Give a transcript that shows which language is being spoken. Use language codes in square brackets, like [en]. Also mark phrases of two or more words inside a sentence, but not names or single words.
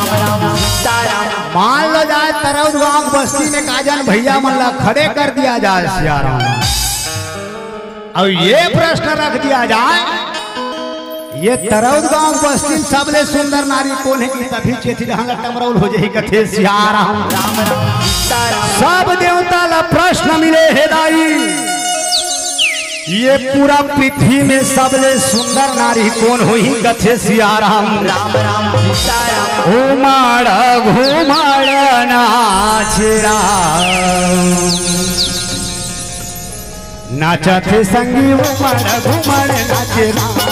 [hne] मान लो जाए तरौर गांव बस्ती में काजन भैया मन ला खड़े कर दिया जाए सियाराम। अब ये प्रश्न रख दिया जाए, ये तरौद गांव बस्ती सबले सुंदर नारी कौन है कि तभी चेती टमरौल हो जाए कथे सियाराम। सब देवता ला प्रश्न मिले हे दाई, ये पूरा पृथ्वी में सबले सुंदर नारी कौन हुई कथे सियाराम। घुमाड़ घुमाड़ नाचरा नाचत संगी उमड़ घुमड़ नाचरा,